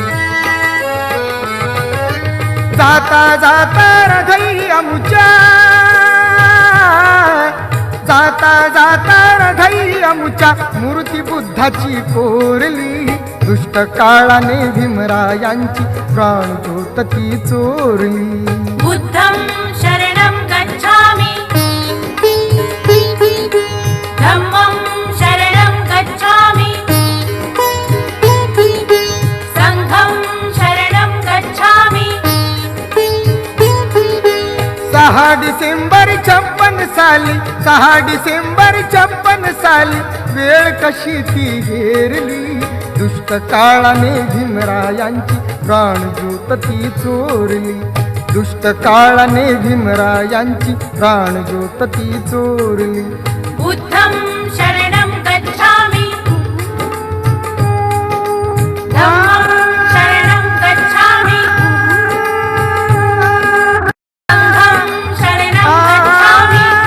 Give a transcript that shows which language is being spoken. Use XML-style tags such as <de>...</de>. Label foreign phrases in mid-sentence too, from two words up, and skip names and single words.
<mr>जाता जाता रघई अमुच्या, जाता जाता रघई अमुच्या मूर्ती बुद्धाची कोरली. दुष्ट काळाने भीमरायांची प्राणज्योत ती चोरली.</mr> <pi>बुद्धं शरणं गच्छामि धम्मं शरणं गच्छामि संघं शरणं गच्छामि.</pi> <mr>6 डिसेंबर 56 साली, 6 डिसेंबर 56 साली वेळ कशी ती हेरली. दुष्ट काळाने भीमरायांची प्राणज्योत ती चोरली. दुष्ट काळाने भीमरायांची प्राणज्योत ती चोरली.</mr> <pi>बुद्धं शरणं गच्छामि धम्मं शरणं गच्छामि संघं शरणं गच्छामि.</pi>